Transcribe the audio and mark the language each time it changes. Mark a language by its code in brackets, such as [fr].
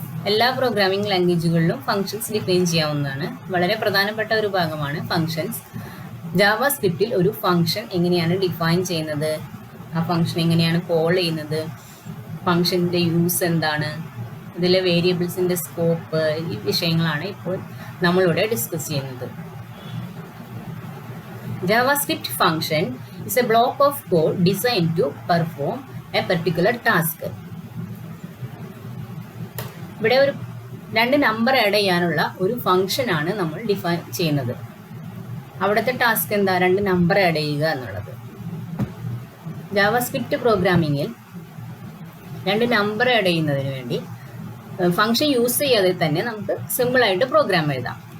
[ml] എല്ലാ programming ലാംഗ്വേജുകളിലും functions define ചെയ്യാവുന്നതാണ്. വളരെ പ്രധാനപ്പെട്ട ഒരു ഭാഗമാണ് ഫങ്ഷൻസ്. ജാവാസ്ക്രിപ്റ്റിൽ ഒരു ഫംഗ്ഷൻ എങ്ങനെയാണ് ഡിഫൈൻ ചെയ്യുന്നത്, ആ ഫംഗ്ഷൻ എങ്ങനെയാണ് കോൾ ചെയ്യുന്നത്, ഫംഗ്ഷൻ്റെ യൂസ് എന്താണ്, ഇതിലെ വേരിയബിൾസിൻ്റെ സ്കോപ്പ്, ഈ വിഷയങ്ങളാണ് ഇപ്പോൾ നമ്മളിവിടെ ഡിസ്കസ് ചെയ്യുന്നത്. [en] JavaScript function is a block of code designed to perform a particular task. [ml] ഇവിടെ ഒരു രണ്ട് നമ്പർ ആഡ് ചെയ്യാനുള്ള ഒരു ഫംഗ്ഷൻ ആണ് നമ്മൾ ഡിഫൈൻ ചെയ്യുന്നത്. അവിടുത്തെ ടാസ്ക് എന്താ? രണ്ട് നമ്പർ ആഡ് ചെയ്യുക എന്നുള്ളത്. ജാവാസ്ക്രിപ്റ്റ് പ്രോഗ്രാമിങ്ങിൽ രണ്ട് നമ്പർ ആഡ് ചെയ്യുന്നതിന് വേണ്ടി ഫംഗ്ഷൻ യൂസ് ചെയ്യാതെ തന്നെ നമുക്ക് സിമ്പിളായിട്ട് പ്രോഗ്രാം എഴുതാം.